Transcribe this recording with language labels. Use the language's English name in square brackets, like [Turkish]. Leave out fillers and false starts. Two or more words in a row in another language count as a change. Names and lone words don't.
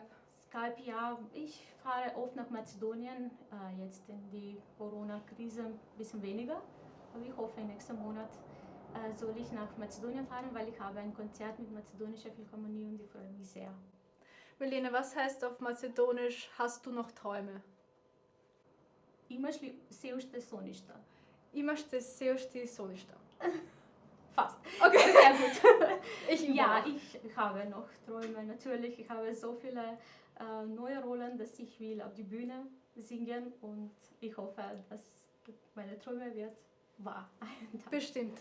[German] Skype, ja, ich fahre oft nach Mazedonien, jetzt in die Corona-Krise ein bisschen weniger, aber ich hoffe, nächsten Monat soll ich nach Mazedonien fahren, weil ich habe ein Konzert mit mazedonischer Philharmonie und ich freue mich sehr. Milena, was heißt auf Mazedonisch, hast du noch Träume? [Macedonian] Imaš li vse ušte soništa? Imaš te seošti soništa. [German] Fast. Okay. Sehr gut. Ja, ich habe noch Träume, natürlich. Ich habe so viele neue Rollen, dass ich will auf die Bühne singen und ich hoffe, dass meine Träume wird wahr. bestimmt.